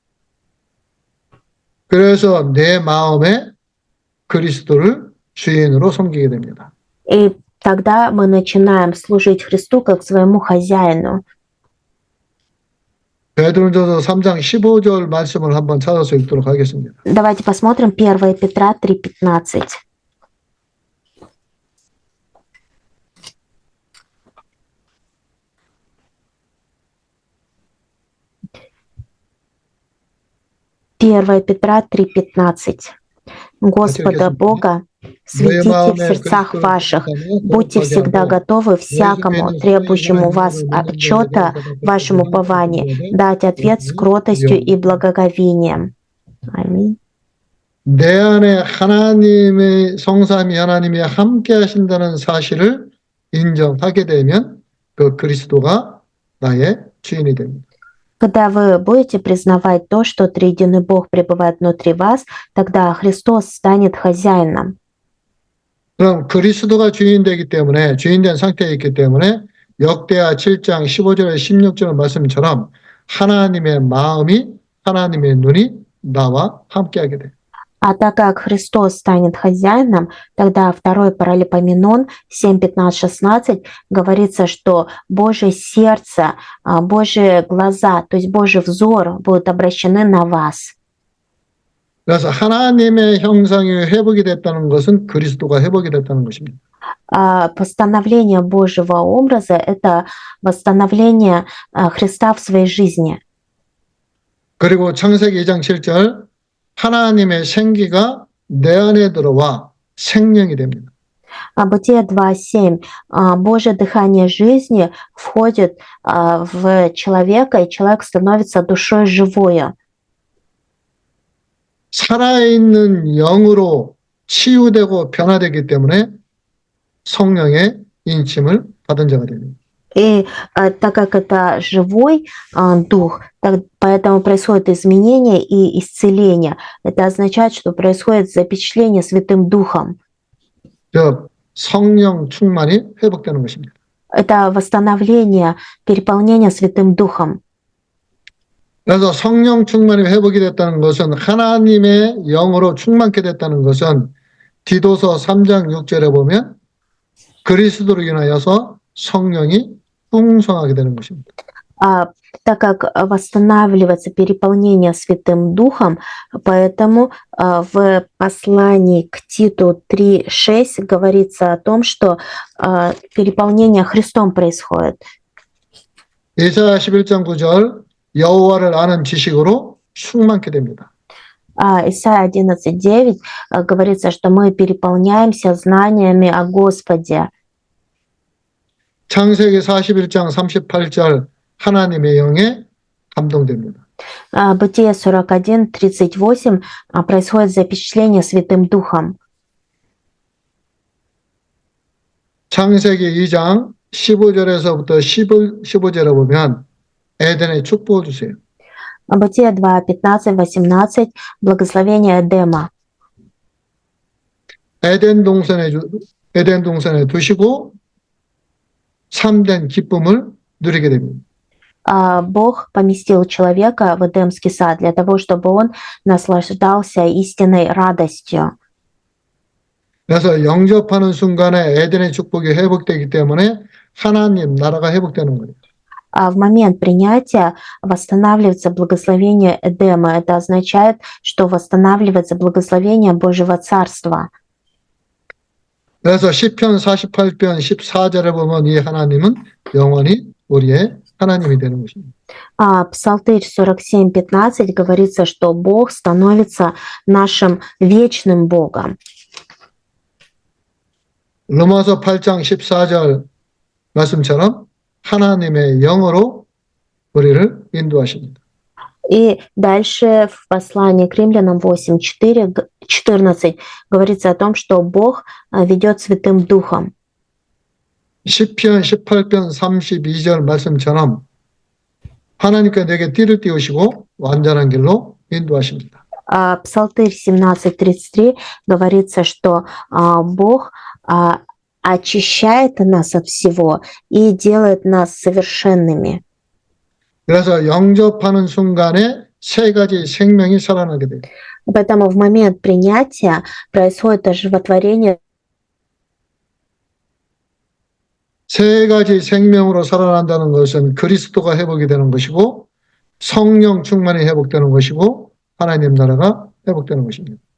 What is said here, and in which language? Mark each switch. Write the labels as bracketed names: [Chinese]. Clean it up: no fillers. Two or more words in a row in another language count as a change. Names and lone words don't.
[Korean] 그래서 내 마음에 그리스도를 주인으로 섬기게 됩니다. [Russian] И тогда мы начинаем служить Христу как своему хозяину. [Korean] 베드로전서 3장 15절 말씀을 한번 찾아서 읽도록 하겠습니다. [Russian] Давайте посмотрим 1 Петра 3:15. Первое Петра 3:15. Господа Бога светите в сердцах ваших, будьте всегда готовы всякому, требующему вас отчета в вашем уповании, дать ответ с кротостью и благоговением. Аминь. [Korean] 내 안에 하나님의 성삼위 하나님이 함께 하신다는 사실을 인정하게 되면 그 그리스도가 나의 주인이 됩니다. [Russian] Когда вы будете признавать то, что триединый Бог пребывает внутри вас, тогда Христос станет хозяином. [Korean] 그럼 그리스도가 주인 되기 때문에 주인된 상태에 있기 때문에 역대하 7장 15절에 16절 말씀처럼 하나님의 마음이 하나님의 눈이 나와 함께하게 돼요. [Russian] А так как Христос станет хозяином, тогда 2 Паралипоменон 7, 15, 16 говорится, что Божье сердце, Божьи глаза, то есть Божий взор будут обращены на вас. [Korean] 그래서 하나님의 형상이 회복이 됐다는 것은 그리스도가 회복이 됐다는 것입니다. [Russian] Постановление Божьего образа– это восстановление Христа в своей жизни. [Korean] 그리고 창세기 2장 7절 하나님의 생기가 내 안에 들어와 생명이 됩니다. [Russian] Бытие 2:7. Божье дыхание жизни входит в человека, и человек становится душой живою. [Korean] 살아있는 영으로 치유되고 변화되기 때문에 성령의 인침을 받은 자가 됩니다. [Russian] И так как это живой дух, поэтому происходит изменение и исцеление. Это означает, что происходит запечатление Святым Духом. [Korean] 즉 성령 충만이 회복되는 것입니다. [Russian] Это восстановление, переполнение Святым Духом. [Korean] 그래서 성령 충만이 회복이 됐다는 것은 하나님의 영으로 충만케 됐다는 것은 디도서 3장 6절에 보면 그리스도로 인하여서 성령이 풍성하게 되는 것입니다. [Russian] Так как восстанавливается переполнение Святым Духом, поэтому в послании к Титу 3:6 говорится о том, что переполнение Христом происходит. [Korean] 이사야 11장 9절 여호와를 아는 지식으로 충만케 됩니다. [Russian] Исайя 11:9 говорится, что мы переполняемся знаниями о Господе. [Korean] 창세기 41장 38절 하나님의 영에 감동됩니다. [Russian] Бытие 41:38 происходит запечатление Святым Духом. [Korean] 창세기 2장 15절에서부터 15절에 보면 에덴의 축복을 주세요. [Russian] Бытие 2:15-18 благословение Эдема. [Korean] 에덴 동산에 두시고 참된 기쁨을 누리게 됩니다. [Russian] Бог поместил человека в Эдемский сад для того, чтобы он наслаждался истинной радостью. [Korean] 그래서 영접하는 순간에 에덴의 축복이 회복되기 때문에 하나님 나라가 회복되는 거예요. [Russian] В момент принятия восстанавливается благословение Эдема. Это означает, что восстанавливается благословение Божьего Царства. [Korean] 그래서 시편 48편 14절에 보면 이 하나님은 영원히 우리의 하나님이 되는 것입니다. [Russian] Псалтырь 47:15 говорится, что Бог становится нашим вечным Богом. [Korean] 로마서 8장 14절 말씀처럼 하나님의 영으로 우리를 인도하십니다. [Russian] И дальше в послании к римлянам 8:14 говорится о том, что Бог ведет Святым Духом. [Korean] 시편 18편 32절 말씀처럼 하나님께 내게 띠를 띄우시고 완전한 길로 인도하십니다. [Russian] Псалтырь 17:33 говорится, что Бог очищает нас от всего и делает нас совершенными. [Korean] 그래서 영접하는 순간에 세 가지 생명이 살아나게 돼요. [Russian] Поэтому в момент принятия происходит оживотворение. [Korean] 세 가지 생명으로 살아난다는 것은 그리스도가 회복이 되는 것이고 성령 충만이 회복되는 것이고 하나님 나라가 회복되는 것입니다.